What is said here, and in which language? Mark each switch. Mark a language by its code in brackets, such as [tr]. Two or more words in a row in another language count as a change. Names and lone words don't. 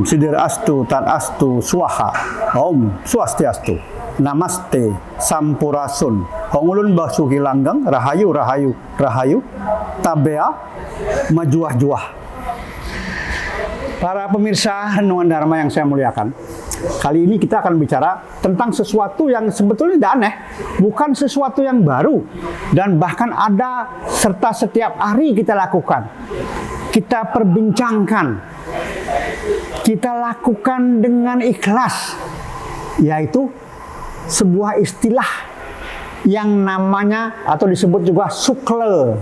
[sa] Sidirastu Tadastu Swaha, [ban] Om Swastiastu, Namaste Sampurasun, [jv] Hongulun Basuki Langgang, Rahayu Rahayu Rahayu, [ban] Tabea [btx] Majuah Juah. [id] Para pemirsa Renungan Dharma yang saya muliakan, kali ini kita akan bicara tentang sesuatu yang sebetulnya tidak aneh, bukan sesuatu yang baru, dan bahkan ada serta setiap hari kita lakukan. Kita perbincangkan, kita lakukan dengan ikhlas, yaitu sebuah istilah yang namanya atau disebut juga sukla.